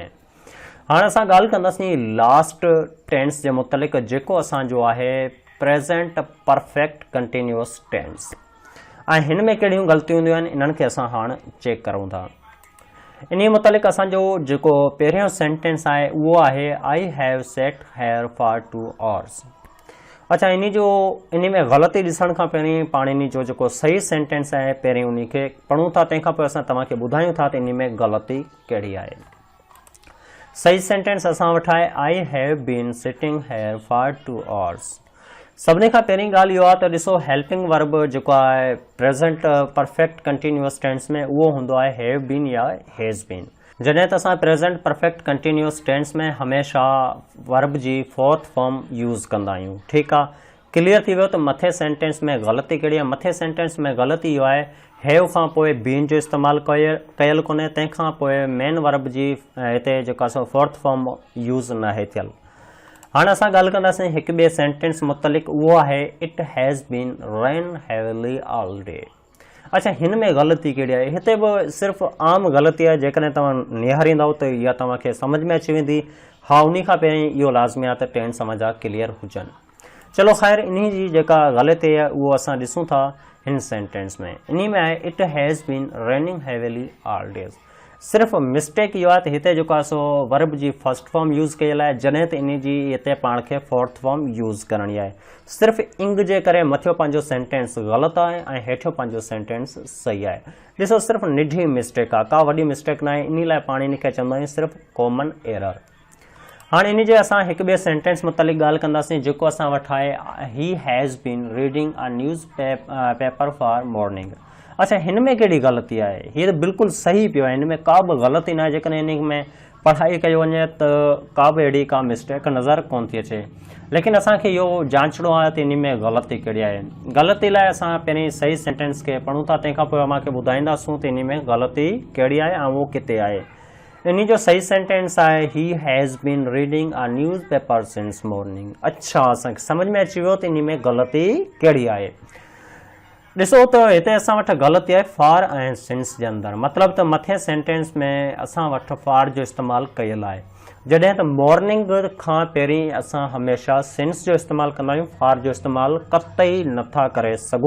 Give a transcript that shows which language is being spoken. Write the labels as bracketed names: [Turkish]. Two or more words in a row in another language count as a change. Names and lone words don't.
[Sindhi] हाणे असां ॻाल्हि कंदासीं [English] last tense [Sindhi] जे मुतलिक़ जेको असांजो आहे [English] present perfect continuous tense. [Sindhi] ऐं हिन में कहिड़ियूं ग़लतियूं हूंदियूं आहिनि इन्हनि खे असां हाणे चेक करूं था। इन मुतलिक़ असांजो जेको पहिरियों सेंटेंस आहे उहो आहे [English] I have sat here for 2 hours. [Sindhi] अच्छा इन में ग़लती ॾिसण खां पहिरीं पाण इन जो जेको सही सेंटेंस आहे पहिरीं उन खे पढ़ूं था, तंहिंखां पोइ असां तव्हांखे ॿुधायूं था त इन में ग़लती कहिड़ी आहे। सही सेंटेंस असां वटि आहे [English] I have been sitting here for 2 hours. [Sindhi] सभिनी खां पहिरीं ॻाल्हि इहो आहे त ॾिसो [English] helping verb [Sindhi] जेको आहे [English] present perfect continuous tense [Sindhi] में उहो हूंदो आहे [English] have been [Sindhi] या [English] has been. [Sindhi] जॾहिं त असां [English] present perfect continuous tense [Sindhi] में हमेशह वर्ब जी [English] fourth form use [Sindhi] कंदा आहियूं। ठीकु आहे, क्लियर थी वियो त मथे सेंटेंस में ग़लती कहिड़ी आहे। मथे सेंटेंस में ग़लती इहो आहे हैव खां पोइ बीन जो इस्तेमालु कयल कोन्हे, तंहिंखां पोइ [English] main verb [Sindhi] जी हिते जेको आहे [English] fourth form use [Sindhi] न आहे थियल। हाणे असां ॻाल्हि कंदासीं हिकु ॿिए सेंटेंस मुतलिक़, उहो आहे [English] It has been rain heavily all day. [Sindhi] अच्छा हिन में ग़लती कहिड़ी आहे? हिते बि सिर्फ़ु आम ग़लती आहे, जेकॾहिं तव्हां निहारींदव त इहा तव्हांखे सम्झ में अची वेंदी। हा उन खां पहिरीं इहो लाज़मी आहे त टेंस जा क्लियर हुजनि। चलो ख़ैर इन जी जेका ग़लती आहे उहो असां ॾिसूं था हिन सेंटेंस में। इन में आहे [English] It has been raining heavily all days. [Sindhi] सिर्फ़ मिस्टेक इहो आहे त हिते जेको आहे सो वर्ब जी [English] first form use [Sindhi] कयल आहे जॾहिं त इन जी हिते पाण खे [English] fourth form use [Sindhi] करणी आहे। सिर्फ़ु इंग जे करे मथियो पंहिंजो सेंटेंस ग़लति आहे ऐं हेठियो पंहिंजो सेंटेंस सही आहे। ॾिसो सिर्फ़ु निढी मिस्टेक आहे, का वॾी मिस्टेक न आहे, इन लाइ पाण इन खे चवंदा आहियूं सिर्फ़ु [English] common error. [Sindhi] हाणे इन जे असां हिकु ॿिए सेंटेंस मुतलिक़ ॻाल्हि कंदासीं जेको असां वटि आहे [English] He has been reading a news paper for morning. [Sindhi] अच्छा, हिन में कहिड़ी ग़लती आहे? हीअ त बिल्कुलु सही पियो आहे, हिन में का बि ग़लती न आहे। जेकॾहिं इन में पढ़ाई कयो वञे त का बि अहिड़ी का मिस्टेक नज़र कोन थी अचे, लेकिन असांखे इहो जांचणो आहे त इन में ग़लती कहिड़ी आहे। ग़लती लाइ असां पहिरीं सही सेंटेंस खे पढ़ूं था, तंहिंखां पोइ असांखे ॿुधाईंदासूं त इन में ग़लती कहिड़ी आहे ऐं उहो किथे आहे। इन जो सही सेंटेंस आहे [English] He has been reading a news paper since morning. [Sindhi] अच्छा, असांखे सम्झ में अची वियो त इन में ग़लती कहिड़ी आहे। ॾिसो त हिते असां वटि ग़लती आहे फॉर ऐं सिंस जे अंदरि, मतिलबु त मथे सेंटेंस में असां वटि फॉर जो इस्तेमालु कयल आहे, जॾहिं त मॉर्निंग खां पहिरीं असां हमेशह सिंस जो इस्तेमालु कंदा आहियूं, फॉर जो इस्तेमालु कतई नथा करे सघूं।